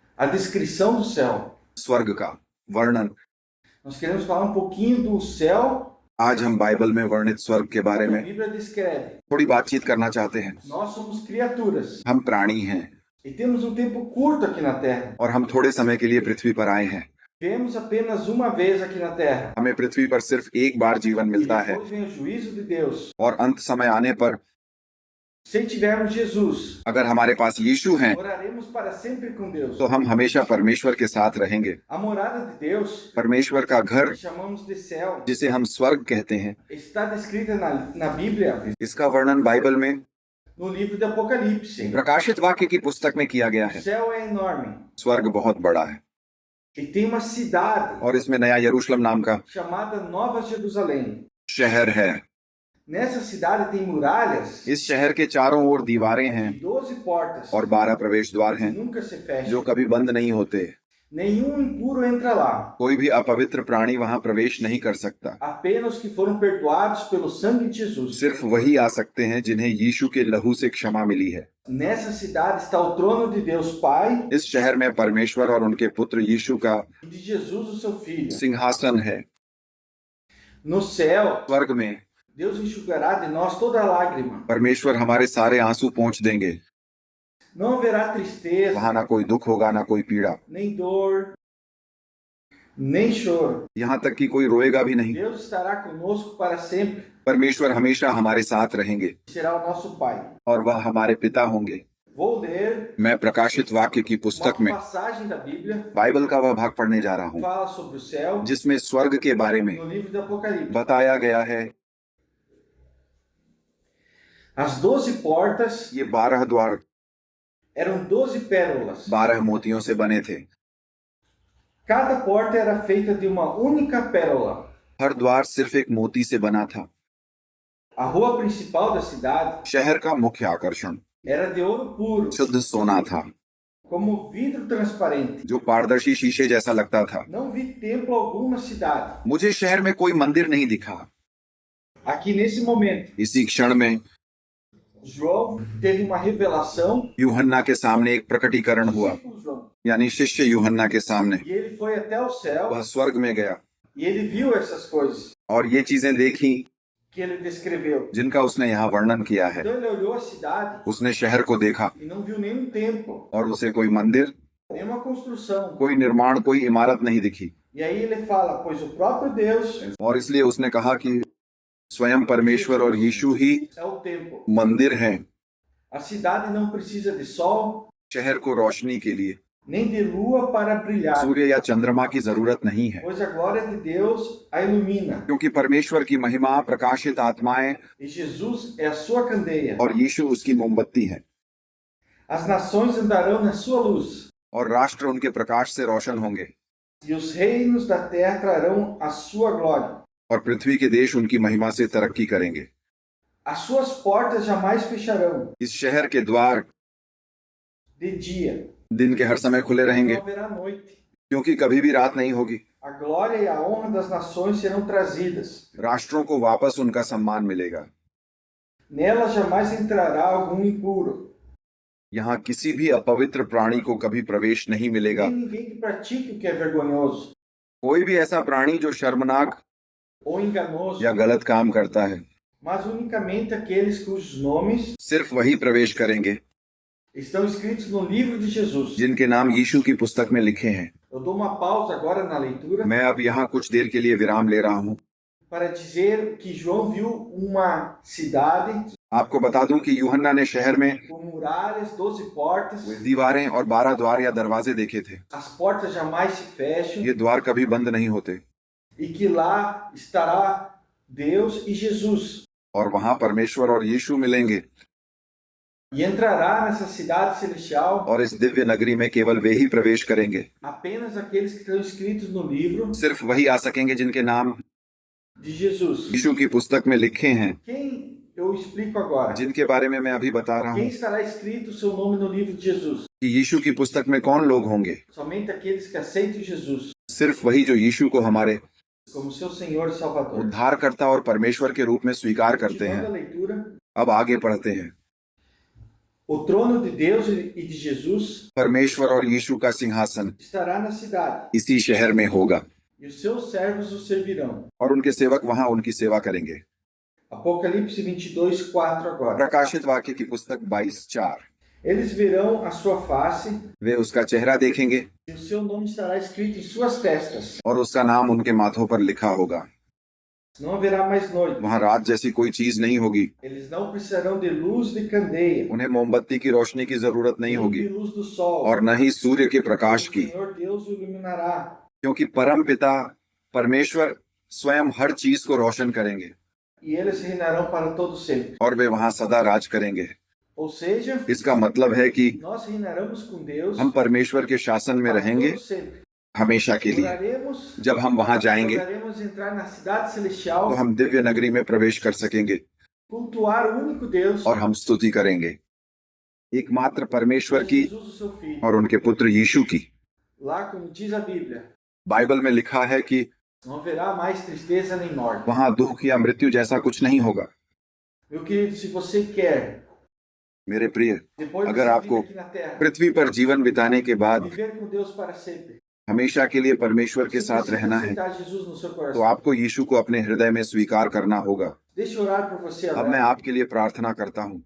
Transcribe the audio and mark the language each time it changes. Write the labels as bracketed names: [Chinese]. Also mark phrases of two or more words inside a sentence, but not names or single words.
[Portuguese] a descrição do céu. [Hindi] स्वर्ग का वर्णन। [Portuguese] Nós queremos falar um pouquinho do céu [Hindi] आज हम बाइबल में वर्णित स्वर्ग के बारे [Portuguese] que a [Hindi] में [Portuguese] Bíblia descreve. [Hindi] थोड़ी बातचीत करना चाहते हैं। [Portuguese] Nós somos criaturas [Hindi] हम प्राणी हैं [Portuguese] e temos um tempo curto aqui na Terra. [Hindi] और हम थोड़े समय के लिए पृथ्वी पर आए हैं। [Portuguese] Vivemos apenas uma vez aqui na Terra. [Hindi] हमें पृथ्वी पर सिर्फ एक बार जीवन [Portuguese] E [Hindi] मिलता है [Portuguese] depois vem o juízo de Deus. [Hindi] और अंत समय आने पर [Portuguese] Se tivermos Jesus, [Hindi] अगर हमारे पास यीशु हैं [Portuguese] moraremos para sempre com Deus. [Hindi] तो हम हमेशा परमेश्वर के साथ रहेंगे। [Portuguese] A morada de Deus, [Hindi] परमेश्वर का घर [Portuguese] que chamamos de céu, [Hindi] जिसे हम स्वर्ग कहते हैं, [Portuguese] está descrita na Bíblia, [Hindi] इसका वर्णन बाइबल में [Portuguese] no livro de Apocalipse. [Hindi] प्रकाशित वाक्य की पुस्तक में किया गया [Portuguese] O [Hindi] है। [Portuguese] céu é enorme [Hindi] स्वर्ग बहुत बड़ा है [Portuguese] e tem uma cidade [Hindi] और इसमें नया यरूशलेम नाम का [Portuguese] chamada Nova Jerusalém. [Hindi] शहर है। [Portuguese] Nessa cidade tem muralhas [Hindi] इस शहर के चारों ओर दीवारें हैं [Portuguese] de 12 portas [Hindi] और 12 प्रवेश द्वार [Portuguese] que [Hindi] हैं [Portuguese] nunca se [Hindi] जो [Portuguese] fecham. [Hindi] कभी बंद नहीं होते। [Portuguese] Nenhum impuro entra lá. [Hindi] कोई भी अपवित्र प्राणी वहां प्रवेश नहीं कर सकता। [Portuguese] Apenas os que foram perdoados pelo sangue de Jesus. [Hindi] सिर्फ वही आ सकते हैं जिन्हें यीशु के लहू से क्षमा मिली है। [Portuguese] Nessa cidade está o trono de Deus Pai [Hindi] इस शहर में परमेश्वर और उनके पुत्र यीशु का [Portuguese] e de Jesus, o seu Filho. [Hindi] सिंहासन है। [Portuguese] No céu, [Hindi] स्वर्ग में [Portuguese] Deus enxugará de nós toda lágrima. [Hindi] परमेश्वर हमारे सारे आंसू पोंछ देंगे। [Portuguese] Não haverá tristeza, [Hindi] वहां ना कोई दुख होगा, ना कोई पीड़ा, [Portuguese] nem dor, nem choro. [Hindi] यहाँ तक कि कोई रोएगा भी नहीं। [Portuguese] Deus estará conosco para sempre. [Hindi] परमेश्वर हमेशा हमारे साथ रहेंगे [Portuguese] Será o nosso Pai. [Hindi] और वह हमारे पिता होंगे। [Portuguese] Vou ler [Hindi] मैं प्रकाशित वाक्य की [Portuguese] uma [Hindi] पुस्तक में [Portuguese] passagem da Bíblia [Hindi] बाइबल का वह भाग पढ़ने जा रहा [Portuguese] que [Hindi] हूँ [Portuguese] fala sobre o céu [Hindi] जिसमें स्वर्ग के बारे में [Portuguese] no livro do Apocalipse. [Hindi] बताया गया है। [Portuguese] As 12 portas [Hindi] ये 12 द्वार [Portuguese] eram 12 pérolas. [Hindi] 12 मोतियों से बने थे। [Portuguese] Cada porta era feita de uma única pérola. [Hindi] हर द्वार सिर्फ एक मोती से बना था। [Portuguese] A rua principal da cidade [Hindi] शहर का मुख्य आकर्षण [Portuguese] era de ouro puro, [Hindi] शुद्ध सोना था [Portuguese] como vidro transparente. [Hindi] जो पारदर्शी शीशे जैसा लगता था। [Portuguese] Não vi templo algum na cidade. [Hindi] मुझे शहर में कोई मंदिर नहीं दिखा। [Portuguese] Aqui nesse momento, [Hindi] इसी क्षण में [Portuguese] João teve uma revelação. [Hindi] यूहन्ना के सामने एक प्रकटीकरण हुआ, [Portuguese] Discípulo João. [Hindi] यानी शिष्य यूहन्ना के सामने। [Portuguese] E ele foi até o céu [Hindi] वह स्वर्ग में गया [Portuguese] e ele viu essas coisas [Hindi] और ये चीजें देखी [Portuguese] que ele descreveu. [Hindi] जिनका उसने यहाँ वर्णन किया है। [Portuguese] Então ele olhou a cidade [Hindi] उसने शहर को देखा [Portuguese] e não viu nenhum templo, [Hindi] और उसे कोई मंदिर, [Portuguese] nenhuma construção. [Hindi] कोई निर्माण, कोई इमारत नहीं दिखी। [Portuguese] E aí ele fala, pois o próprio Deus [Hindi] और इसलिए उसने कहा कि स्वयं परमेश्वर और यीशु ही [Portuguese] é o templo. [Hindi] मंदिर हैं। [Portuguese] A cidade não precisa de sol, [Hindi] शहर को रोशनी के लिए [Portuguese] nem de lua para brilhar, [Hindi] सूर्य या चंद्रमा की जरूरत नहीं है, [Portuguese] pois a glória de Deus a ilumina. [Hindi] क्योंकि परमेश्वर की महिमा, प्रकाशित आत्माएं [Portuguese] E Jesus é a sua candeia. [Hindi] और यीशु उसकी मोमबत्ती है [Portuguese] As nações andarão na sua luz, [Hindi] और राष्ट्र उनके प्रकाश से रोशन होंगे [Portuguese] e os reinos da terra trarão a sua glória. [Hindi] और पृथ्वी के देश उनकी महिमा से तरक्की करेंगे। [Portuguese] As suas portas jamais fecharão [Hindi] इस शहर के द्वार [Portuguese] de dia, [Hindi] दिन के हर समय खुले रहेंगे [Portuguese] não haverá noite. [Hindi] क्योंकि कभी भी रात नहीं होगी। [Portuguese] A glória e a honra das nações serão trazidas. [Hindi] राष्ट्रों को वापस उनका सम्मान मिलेगा। [Portuguese] Nela jamais entrará algum impuro, [Hindi] यहाँ किसी भी अपवित्र प्राणी को कभी प्रवेश नहीं मिलेगा। [Portuguese] nem ninguém que pratique o que é vergonhoso [Hindi] कोई भी ऐसा प्राणी जो शर्मनाक [Portuguese] ou enganoso, [Hindi] या गलत काम करता है, [Portuguese] mas unicamente aqueles cujos nomes [Hindi] सिर्फ वही प्रवेश करेंगे [Portuguese] estão escritos no livro de Jesus. [Hindi] जिनके नाम यीशु की पुस्तक में लिखे हैं। [Portuguese] Eu dou uma pausa agora na leitura [Hindi] मैं अब यहाँ कुछ देर के लिए विराम ले रहा हूँ। [Portuguese] para dizer que João viu uma cidade [Hindi] आपको बता दूं कि यूहन्ना ने शहर में [Portuguese] com muralhas, 12 portas. [Hindi] दीवारें और 12 द्वार या दरवाजे देखे थे। [Portuguese] As portas jamais se fecham [Hindi] ये द्वार कभी बंद नहीं होते [Portuguese] e que lá estará Deus e Jesus. [Hindi] और वहां परमेश्वर और यीशु मिलेंगे [Portuguese] E entrará nessa cidade celestial [Hindi] और इस दिव्य नगरी में केवल वे ही प्रवेश करेंगे। [Portuguese] apenas aqueles que estão escritos no livro [Hindi] सिर्फ वही आ सकेंगे जिनके नाम [Portuguese] de Jesus. [Hindi] यीशु की पुस्तक में लिखे हैं, [Portuguese] Quem eu explico agora? [Hindi] जिनके बारे में मैं अभी बता रहा [Portuguese] Quem [Hindi] हूँ [Portuguese] estará escrito o seu nome no livro de Jesus? [Hindi] कि यीशु की पुस्तक में कौन लोग होंगे। [Portuguese] Somente aqueles que aceitam Jesus [Hindi] सिर्फ वही जो यीशु को हमारे [Portuguese] como seu Senhor e Salvador. [Hindi] उद्धारकर्ता और परमेश्वर के रूप में स्वीकार करते [Portuguese] Continuando a [Hindi] हैं। [Portuguese] leitura, [Hindi] अब आगे पढ़ते हैं। [Portuguese] O trono de Deus e de Jesus [Hindi] परमेश्वर और यीशु का सिंहासन [Portuguese] estará na cidade, [Hindi] इसी शहर में होगा [Portuguese] e os seus servos o servirão. [Hindi] और उनके सेवक वहां उनकी सेवा करेंगे। [Portuguese] Apocalipse 22:4 agora. [Hindi] प्रकाशित वाक्य की पुस्तक 22:4। [Portuguese] Eles verão a sua face, [Hindi] वे उसका चेहरा देखेंगे [Portuguese] e o seu nome estará escrito em suas testas. [Hindi] और उसका नाम उनके माथों पर लिखा होगा। [Portuguese] Não haverá mais noite. [Hindi] वहां रात जैसी कोई चीज नहीं होगी। [Portuguese] Eles não precisarão de luz de candeia, [Hindi] उन्हें मोमबत्ती की रोशनी की जरूरत नहीं [Portuguese] nem [Hindi] होगी [Portuguese] de luz do sol. [Hindi] और न ही सूर्य के प्रकाश [Portuguese] O [Hindi] की, [Portuguese] Senhor Deus o iluminará, [Hindi] क्योंकि परम पिता परमेश्वर स्वयं हर चीज को रोशन करेंगे [Portuguese] e eles reinarão para todo sempre. [Hindi] और वे वहां सदा राज करेंगे। [Portuguese] Ou seja, [Hindi] इसका मतलब है कि [Portuguese] nós reinaremos com Deus [Hindi] हम परमेश्वर के शासन में [Portuguese] para [Hindi] रहेंगे [Portuguese] todo sempre. [Hindi] हमेशा के लिए। [Portuguese] Oraremos, [Hindi] जब हम वहां जाएंगे [Portuguese] poderemos entrar na cidade celestial, [Hindi] तो हम दिव्य नगरी में प्रवेश कर सकेंगे [Portuguese] cultuar o único Deus, [Hindi] और हम स्तुति करेंगे एकमात्र परमेश्वर की [Portuguese] Jesus, o seu Filho. [Hindi] और उनके पुत्र यीशु की। [Portuguese] Lá, como diz a Bíblia, [Hindi] बाइबल में लिखा है कि [Portuguese] não haverá mais tristeza nem morte. [Hindi] वहां दुख या मृत्यु जैसा कुछ नहीं होगा। [Portuguese] Meu querido, se você quer, [Hindi] मेरे प्रिय, [Portuguese] depois [Hindi] अगर [Portuguese] dessa [Hindi] आपको [Portuguese] vida aqui na Terra, [Hindi] पृथ्वी पर जीवन बिताने के बाद [Portuguese] viver com Deus para sempre, [Hindi] हमेशा के लिए परमेश्वर के [Portuguese] você [Hindi] साथ [Portuguese] precisa [Hindi] रहना है [Portuguese] aceitar Jesus no seu [Hindi] तो [Portuguese] coração. [Hindi] आपको यीशु को अपने हृदय में स्वीकार करना होगा। [Portuguese] Deixa eu orar por você [Hindi] अब मैं [Portuguese] agora. [Hindi] आपके लिए प्रार्थना करता हूँ।